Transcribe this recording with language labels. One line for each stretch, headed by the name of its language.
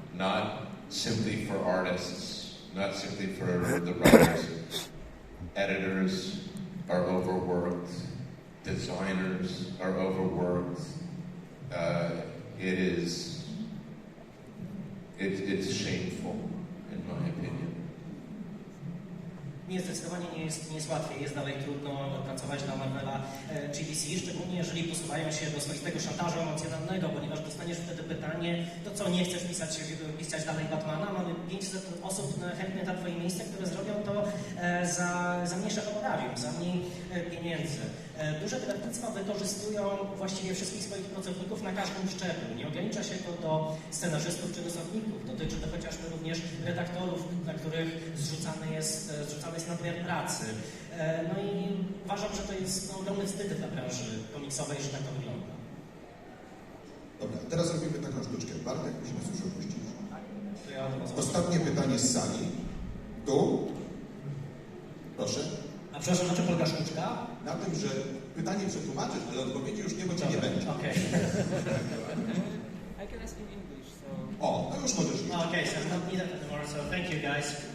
English: Not simply for artists, not simply for the writers. Editors are overworked. Designers are overworked. It's shameful, in my opinion.
Polish: Nie, zdecydowanie nie jest łatwiej, jest dalej trudno pracować dla Marvela czy DC, szczególnie jeżeli posuwają się do swoistego szantażu emocjonalnego, ponieważ dostaniesz wtedy pytanie, to co, nie chcesz pisać dalej Batmana? Mamy 500 osób chętnych na Twoje miejsce, które zrobią to za mniejsze honorarium, za mniej pieniędzy. Duże wydawnictwa wykorzystują właściwie wszystkich swoich pracowników na każdym szczeblu. Nie ogranicza się to do scenarzystów czy rysowników. Dotyczy to chociażby również redaktorów, dla których zrzucany jest nadmiar pracy. No i uważam, że to jest ogromny wstyd dla branży komiksowej, że tak to wygląda. Dobra, teraz robimy taką sztuczkę. Bartek, musimy nas już opuścić. Ja Ostatnie pytanie z sali. Tu. Proszę. A przepraszam, na czym polega sztuczka? Na tym, że pytanie przetłumaczysz, ale odpowiedzi już nie, bo cię nie będzie.
English: Okay. I can ask in English, so...
Polish: O, no już możesz iść.
English: Okay, so I'm not needed anymore, so thank you guys.